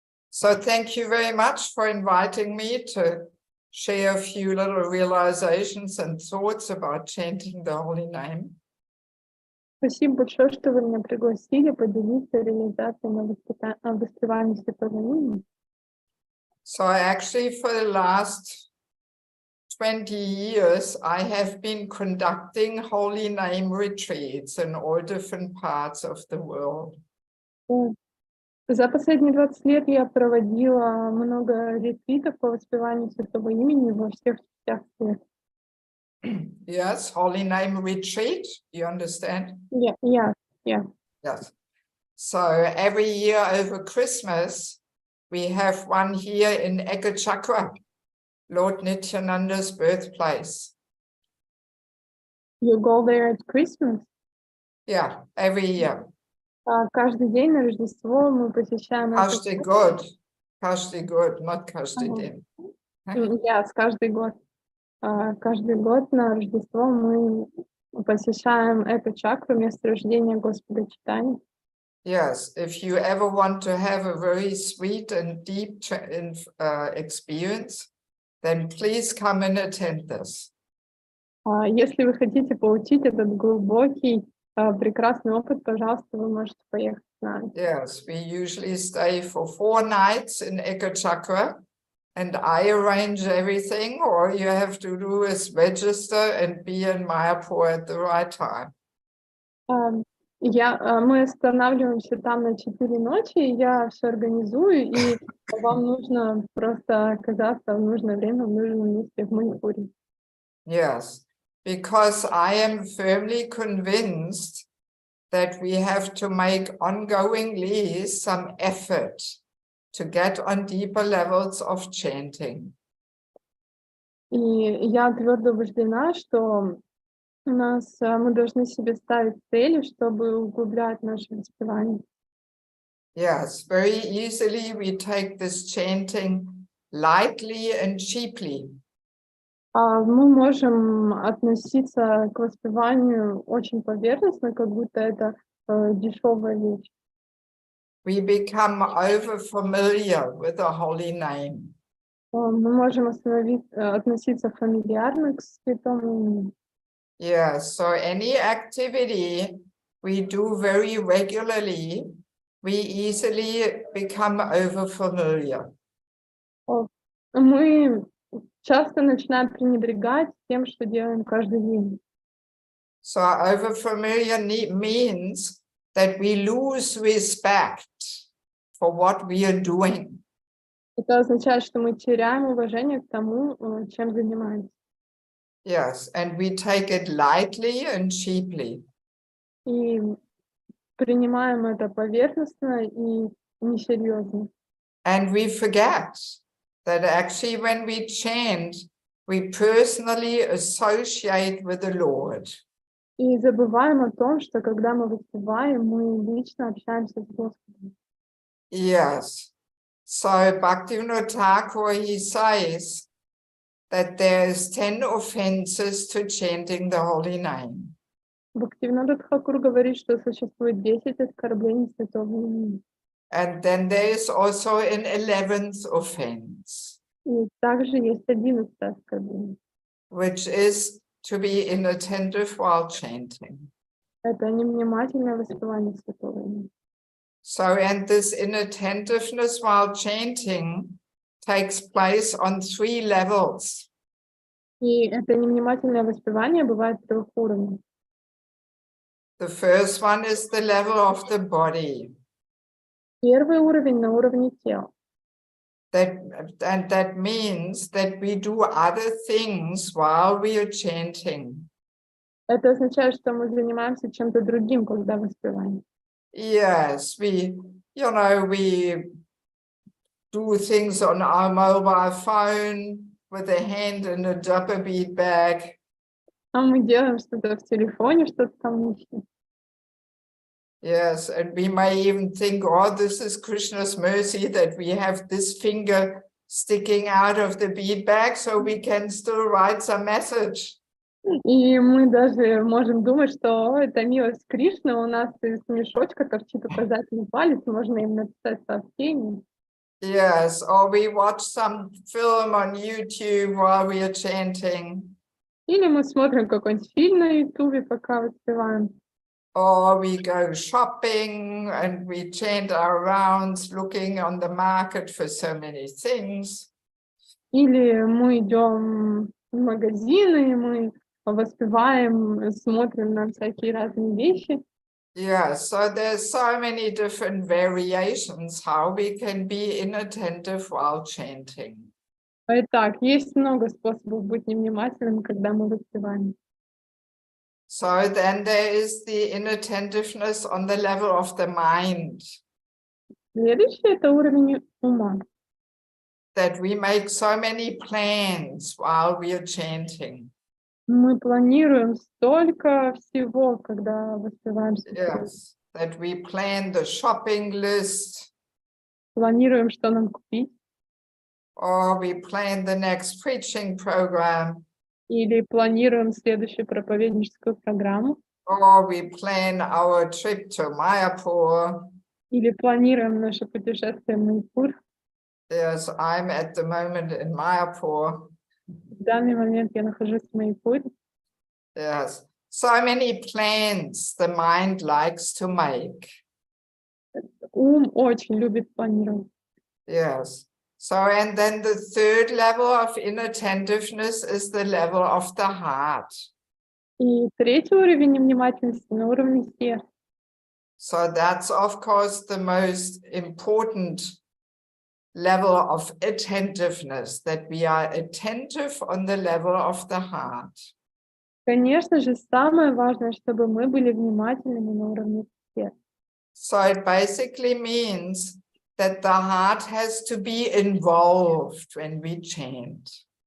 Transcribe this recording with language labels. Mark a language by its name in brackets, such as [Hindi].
[English] So thank you very much for inviting me to share a few little realizations and thoughts about chanting the holy name. [Russian] Спасибо большое, что вы меня пригласили поделиться реализацией на воспевании святого имени. [English] So actually for the last 20 years, I have been conducting holy name retreats in all different parts of the world. [Russian] За последние 20 лет я проводила много ретритов по воспеванию Святого Имени во всех частях света. [English] Yes, holy name retreat, you understand? Yeah. Yes. So every year over Christmas, we have one here in Ekachakra, Lord Nityananda's birthplace. You go there at Christmas? Yeah, every year. [Russian] Каждый день на Рождество мы посещаем Каждый год, not каждый день. Yes, каждый год. Каждый год на Рождество мы посещаем эту чакру, место рождения Господа Чайтаньи. [English] Yes, if you ever want to have a very sweet and deep experience, then please come and attend this. [Russian] Если вы хотите получить этот глубокий, прекрасный опыт, пожалуйста, вы можете поехать с нами. [English] Yes, we usually stay for 4 nighs in Ekachakra, and I arrange everything. All you have to do is register and be in Mayapur at the right time. [Russian] Мы останавливаемся там на 4 ночи, я все организую, и вам нужно просто оказаться в нужное время, в нужном месте в Манипуре. [English] Yes, because I am firmly convinced that we have to make ongoingly some effort to get on deeper levels of chanting. [Russian] И я твердо убеждена, что мы должны себе ставить цели, чтобы углублять наше воспевание. [English] Yes, very easily we take this chanting lightly and cheaply. [Russian] Мы можем относиться к воспеванию очень поверхностно, как будто это дешевая вещь. [English] We become over familiar with the holy name. [Russian] Мы можем относиться фамильярно к святому имени. [English] Yes, so any activity we do very regularly, we easily become over familiar. [Russian] Мы часто начинаем пренебрегать тем, что делаем каждый день. [English] So over familiar means that we lose respect for what we are doing. [Russian] Это означает, что мы теряем уважение к тому, чем занимаемся. [English] Yes, and we take it lightly and cheaply. [Russian] И принимаем это поверхностно и несерьезно. [English] And we forget that actually when we chant, we personally associate with the Lord. [Russian] И забываем о том, что когда мы воспеваем, мы лично общаемся с Господом. [English] Yes. So Bhaktivinoda Thakur, he says that there is 10 offenses to chanting the holy name. [Russian] Бхактивинода Тхакур говорит, что существует 10 оскорблений святого имени. [English] And then there is also an 11th offense, [Russian] И также есть 11 оскорблений. [English] which is to be inattentive while chanting. [Russian] Это невнимательное воспевание святого имени. [English] So, and this inattentiveness while chanting takes place on 3 levels. [Russian] И это невнимательное воспевание бывает в 3 уровнях. [English] The first one is the level of the body. [Russian] Первый уровень на уровне тела. [English] And that means that we do other things while we are chanting. [Russian] Это означает, что мы занимаемся чем-то другим, когда воспеваем. [English] Yes, we do things on our mobile phone with a hand in a japa bead bag. [Russian] А мы делаем что-то в телефоне, что-то там ищем. [English] Yes, and we may even think, oh, this is Krishna's mercy that we have this finger sticking out of the bead bag so we can still write some message. [Russian] И мы даже можем думать, что это милость Кришны, у нас из мешочка торчит указательный палец, можно им написать сообщение. [English] Yes, or we watch some film on YouTube while we are chanting. [Russian] Или мы смотрим какой-нибудь фильм на Ютубе, пока воспеваем. [English] Or we go shopping and we chant our rounds looking on the market for so many things. [Russian] Или мы идем в магазины, и мы воспеваем, смотрим на всякие разные вещи. [English] Yeah, so there's so many different variations how we can be inattentive while chanting. [Russian] Итак, есть много способов быть невнимательным, когда мы воспеваем. [English] So then there is the inattentiveness on the level of the mind, [Russian] Следующий — это уровень ума. [English] that we make so many plans while we are chanting. [Russian] Мы планируем столько всего, когда воспеваем. [English] Yes, that we plan the shopping list, [Russian] Планируем, что нам купить, [English] or we plan the next preaching program, [Russian] или планируем следующую проповедническую программу, [English] or we plan our trip to Mayapur. [Russian] или планируем наше путешествие в Майяпур. [English] Yes, I'm at the moment in Mayapur. [Russian] В данный момент я нахожусь в Майяпуре. [English] Yes, so many plans the mind likes to make. [Russian] Ум очень любит планировать. [English] Yes. So, and then the third level of inattentiveness is the level of the heart. [Russian] И третий уровень невнимательности на уровне сердца. [English] So that's, of course, the most important level of attentiveness, that we are attentive on the level of the heart. [Russian] Конечно же, самое важное, чтобы мы были внимательными на уровне сердца. [English] So it basically means that the heart has to be involved when we chant.